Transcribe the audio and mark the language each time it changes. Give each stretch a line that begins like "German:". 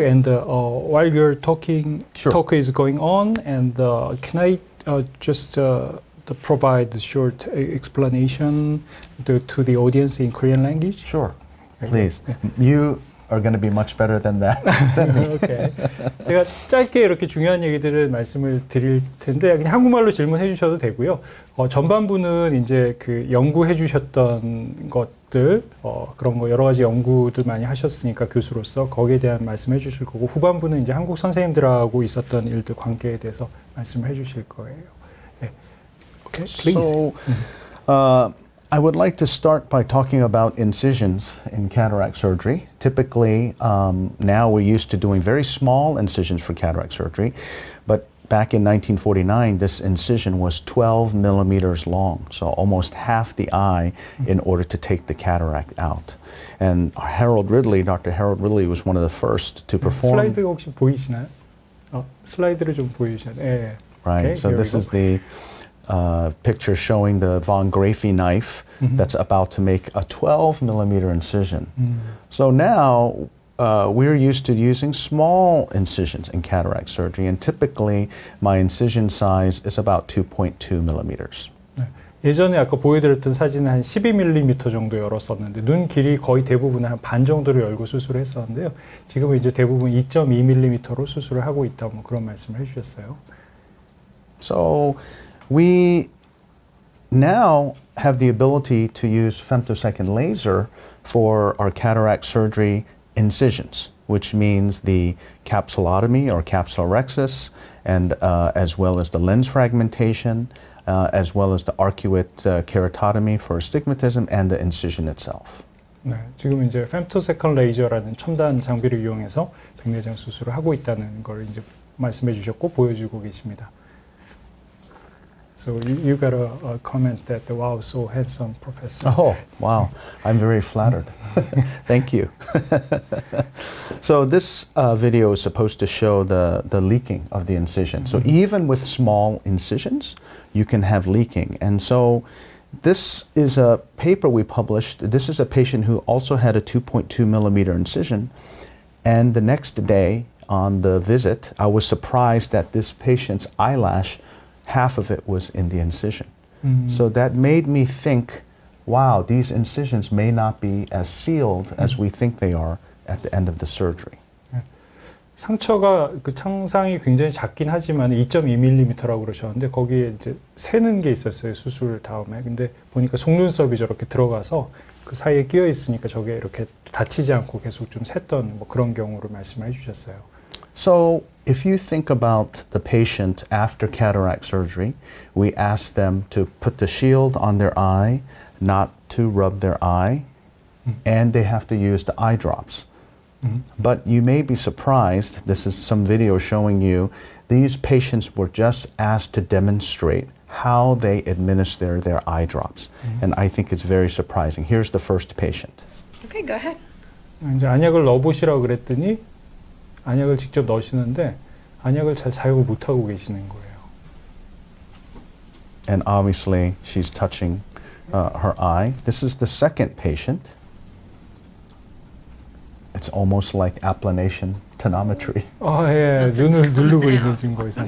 English: And while your talk is going on, and can I just provide a short explanation to the audience in Korean language? Sure, please. You are going to be much better than that. Okay.
Korean: 제가 짧게 이렇게 중요한 얘기들을 말씀을 드릴 텐데 그냥 한국말로 질문해 주셔도 되고요. 전반부는 이제 그 연구해 주셨던 것들 그런 거 여러 가지 연구들 많이 하셨으니까 교수로서 거기에 대한 말씀해 주실 거고 후반부는 이제 한국 선생님들하고 있었던 일들 관계에 대해서 말씀을 해 주실 거예요.
English: 네. Okay, please. So, I would like to start by talking about incisions in cataract surgery. Typically, now we're used to doing very small incisions for cataract surgery, but back in 1949, this incision was 12 millimeters long, so almost half the eye in order to take the cataract out. And Dr. Harold Ridley was one of the first to perform.
Korean: 슬라이드가 혹시 보이시나요? 슬라이드를 좀 보여주셔야 돼요.
English: Right, Okay, so this is the picture showing the Von Graefe knife that's about to make a 12 millimeter incision. So now we're used to using small incisions in cataract surgery, and typically my incision size is about 2.2 millimeters.
Korean: 예전에 아까 보여드렸던 사진은 한 12mm 정도 열었었는데 눈 길이 거의 대부분 한 반 정도로 열고 수술을 했었는데요. 지금은 이제 대부분 2.2mm로 수술을 하고 있다 뭐 그런 말씀을 해주셨어요.
English: So we now have the ability to use femtosecond laser for our cataract surgery incisions, which means the capsulotomy or capsulorhexis, and as well as the lens fragmentation, as well as the arcuate keratotomy for astigmatism and the incision itself.
Korean: 네, 지금 이제 femtosecond 레이저라는 첨단 장비를 이용해서 백내장 수술을 하고 있다는 걸 이제 말씀해 주셨고 보여주고 계십니다.
English: So you got a comment that wow, so handsome professor. Oh, wow. I'm very flattered. Thank you. So this video is supposed to show the leaking of the incision. So even with small incisions, you can have leaking. And so this is a paper we published. This is a patient who also had a 2.2 millimeter incision. And the next day on the visit, I was surprised that this patient's eyelash, half of it was in the incision. So that made me think, wow, these incisions may not be as sealed as we think they are at the end of the surgery.
Korean: 상처가 그 창상이 굉장히 작긴 하지만 2.2mm라고 그러셨는데 거기에 이제 새는 게 있었어요, 수술 다음에. 근데 보니까 속눈썹이 저렇게 들어가서 그 사이에 끼어 있으니까 저게 이렇게 다치지 않고 계속 좀 샜던 뭐 그런 경우를 말씀을 해주셨어요.
English: So if you think about the patient after cataract surgery, we ask them to put the shield on their eye, not to rub their eye, and they have to use the eye drops. But you may be surprised, this is some video showing you, these patients were just asked to demonstrate how they administer their eye drops. And I think it's very surprising. Here's the first patient. Okay, go ahead.
Korean: 이제 안약을 넣어보시라고 그랬더니 안약을 직접 넣으시는데 안약을 잘 사용을 못하고 계시는 거예요.
English: And obviously she's touching her eye. This is the second patient. It's almost like applanation tonometry.
Korean: 예, 눈을 누르고 있는 증거이죠.